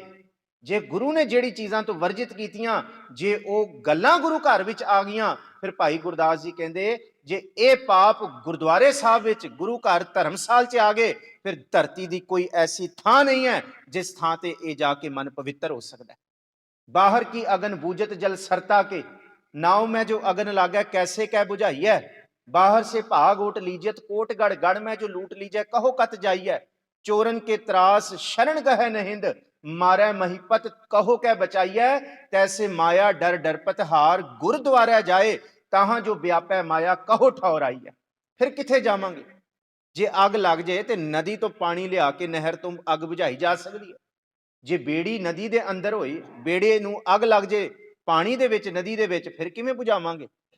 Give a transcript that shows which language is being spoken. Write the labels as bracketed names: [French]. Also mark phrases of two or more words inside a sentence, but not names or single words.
[Punjabi] ਜੇ ਗੁਰੂ ਨੇ ਜਿਹੜੀ ਚੀਜ਼ਾਂ ਤੋਂ ਵਰਜਿਤ ਕੀਤੀਆਂ, ਜੇ ਉਹ ਗੱਲਾਂ ਗੁਰੂ ਘਰ ਵਿੱਚ ਆ ਗਈਆਂ, ਫਿਰ ਭਾਈ ਗੁਰਦਾਸ ਜੀ ਕਹਿੰਦੇ ਜੇ ਇਹ ਪਾਪ ਗੁਰਦੁਆਰੇ ਸਾਹਿਬ ਵਿੱਚ, ਗੁਰੂ ਘਰ ਧਰਮਸਾਲ 'ਚ ਆ ਗਏ, ਫਿਰ ਧਰਤੀ ਦੀ ਕੋਈ ਐਸੀ ਥਾਂ ਨਹੀਂ ਹੈ ਜਿਸ ਥਾਂ ਤੇ ਇਹ ਜਾ ਕੇ ਮਨ ਪਵਿੱਤਰ ਹੋ ਸਕਦਾ। [Braj] ਬਾਹਰ ਕੀ ਅਗਨ ਬੂਝਤ ਜਲ ਸਰਤਾ ਕੇ, नाव में जो अगन लागे कैसे कै बुझाई है। बाहर से भाग उठ लीजियत कोटगढ़, गढ़ में जो लूट लीजिए कहो कत जाइए। चोरन के त्रास शरण गहे नहिंद, मारे महिपत कहो कै बचाइए। तैसे माया डर डरपत हार, गुरुद्वारा जाए ताहां जो व्यापै माया कहो ठौर आई है। [Punjabi] फिर किथे जावांगे? ਜੇ ਅੱਗ ਲੱਗ ਜਾਏ ਤਾਂ ਨਦੀ ਤੋਂ ਪਾਣੀ ਲਿਆ ਕੇ ਨਹਿਰ ਤੋਂ ਅੱਗ ਬੁਝਾਈ ਜਾ ਸਕਦੀ ਹੈ। ਜੇ ਬੇੜੀ ਨਦੀ ਦੇ ਅੰਦਰ ਹੋਈ, ਬੇੜੇ ਨੂੰ ਅੱਗ ਲੱਗ ਜਾਏ ਪਾਣੀ ਦੇ ਵਿੱਚ, ਨਦੀ ਦੇ ਵਿੱਚ, ਫਿਰ ਕਿਵੇਂ ਬੁਝਾਵਾਂਗੇ?